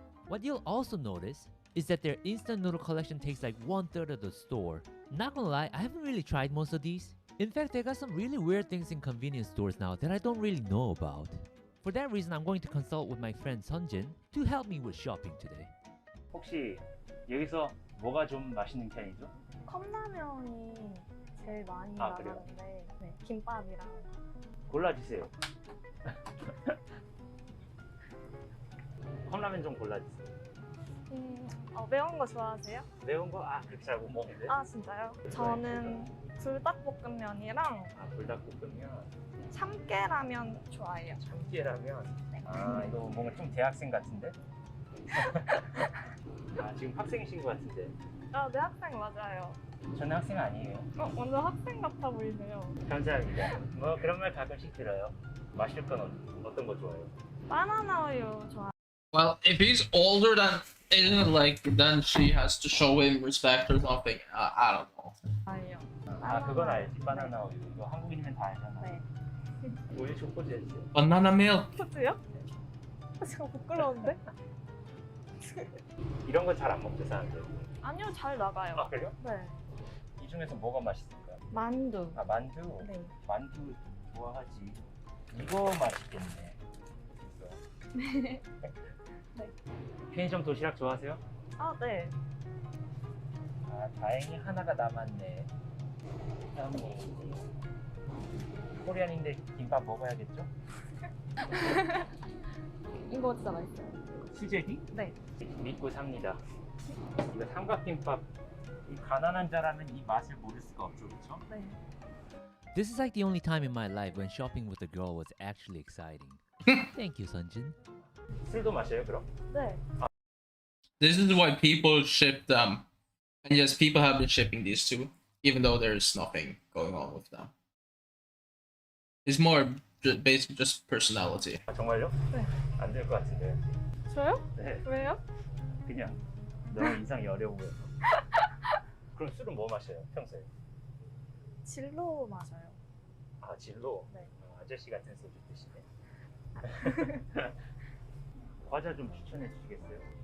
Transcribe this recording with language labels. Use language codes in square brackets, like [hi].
[en] What you'll also notice is that their instant noodle collection takes like 1/3 of the store. Not gonna lie, I haven't really tried most of these. In fact, they got some really weird things in convenience stores now that I don't really know about. For that reason, I'm going to consult with my friend Sunjin to help me with shopping today. [ko] 혹시 여기서 뭐가 좀 맛있는 편이죠? 컵라면이 제일 많이 아, 그래요? 나가는데 네, 김밥이랑 골라주세요. 컵라면 좀 골라주세요. 매운 거 좋아하세요? 매운 거? 아, 그렇게 잘 못 먹는데. 아 진짜요? 저는 불닭볶음면이랑 불닭볶음면. 참깨라면 좋아해요. 참깨라면? 아, 이거 뭔가 좀 대학생 같은데? 아, 지금 학생이신 것 같은데. 아, 네 학생 맞아요. 저는 학생 아니에요. 완전 학생 같아 보이세요. 감사합니다. 뭐 그런 말 가끔씩 들어요. 마실 건 어떤 거 좋아해요? 바나나 우유 좋아해요. [en] Well, if he's older than then she has to show him respect or something. I don't know. [ko] 아니요. 아, 그건 알지. 바나나 우유. 이거 한국인이면 다 알잖아. 네. 우유 초코즈 했어요. [en] Banana milk. [ko] 초코즈요? 지금 부끄러운데? 이런 거 잘 안 먹죠, 사람들. 아니요, 잘 나가요. 아, 그래요? 네. 이 중에서 뭐가 맛있을까요? 만두. 아, 만두? 네. 만두 좋아하지. 이거 맛있겠네. 네. 네. 편의점 도시락 좋아하세요? 아, 네. 아, 다행히 하나가 남았네. 다음 뭐지? 코리안인데 김밥 먹어야겠죠? 이거 진짜 맛있어요. 수제비? 네. 믿고 삽니다. 이거 삼각김밥. 이 가난한 자라면 이 맛을 모를 수가 없죠, 그렇죠? 네. [en] This is like the only time in my life when shopping with a girl was actually exciting. Thank you, Sunjin. [ko] 술도 마셔요, 그럼? 네. [en] This is why people ship them. And yes, people have been shipping these two, even though there's nothing going on with them. It's more basically just personality. [ko] 아, 정말요? 네. 안 될 것 같은데. 저요? 네. 왜요? 그냥 너무 이상이 어려워 보여서. 그럼 술은 뭐 마셔요, 평소에? 진로 마셔요. 아, 진로? 네. 아저씨 같은 소주 드시네. 과자 좀 추천해 주시겠어요?